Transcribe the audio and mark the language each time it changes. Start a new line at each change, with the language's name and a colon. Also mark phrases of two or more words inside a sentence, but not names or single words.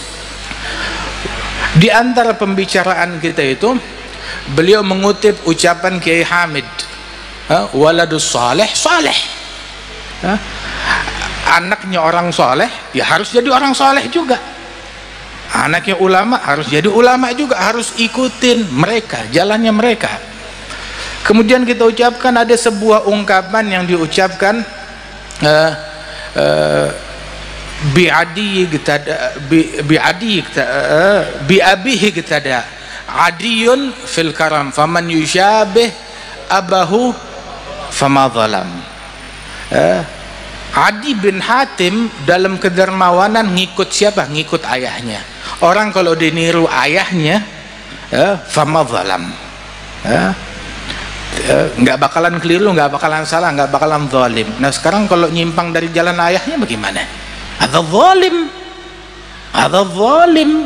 Indonesian: Di antara pembicaraan kita itu, beliau mengutip ucapan Kiai Hamid,
Arabic: ولد الصالح صالح,
Indonesian: anaknya orang saleh ya harus jadi orang saleh juga, anaknya ulama harus jadi ulama juga, harus ikutin mereka, jalannya mereka. Kemudian kita ucapkan, ada sebuah ungkapan yang diucapkan
Arabic: بعدي بأبيه اقتدى عدي في الكرم فمن يشابه أباه فما ظلم.
Indonesian: Adi bin Hatim dalam kedermawanan ngikut siapa? Ngikut ayahnya. Orang kalau diniru ayahnya,
Arabic: فما ظلم,
Indonesian: nggak bakalan keliru, nggak bakalan salah, nggak bakalan zalim. Nah sekarang kalau nyimpang dari jalan ayahnya bagaimana? Ada zalim, ada zalim.